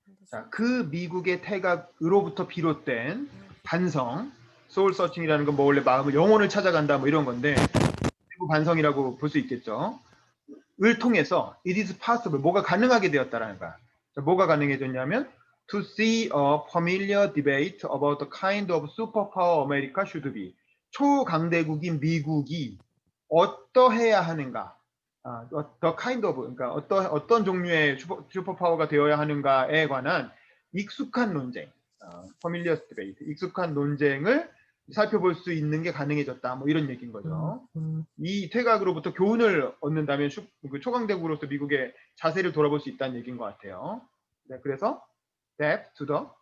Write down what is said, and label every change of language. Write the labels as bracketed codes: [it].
[ko] 자, 그 미국의 태각으로부터 비롯된 반성, soul searching이라는 건 뭐 원래 영혼을 찾아간다 뭐 이런 건데 반성이라고 볼 수 있겠죠. 을 통해서 [en] it is possible [ko] 뭐가 가능하게 되었다라는 거야. 자, 뭐가 가능해졌냐면 [en] to see a familiar debate about the kind of superpower America should be. [ko] 초강대국인 미국이 어떠해야 하는가. [en] the kind of [ko] 그러니까 어떤 종류의 슈퍼파워가 되어야 하는가에 관한 익숙한 논쟁, [en] familiar debate, [ko] 익숙한 논쟁을 살펴볼 수 있는 게 가능해졌다. 뭐 이런 얘기인 거죠. 이 퇴각으로부터 교훈을 얻는다면 그 초강대국으로서 미국의 자세를 돌아볼 수 있다는 얘기인 것 같아요. 네, 그래서 [en] death to the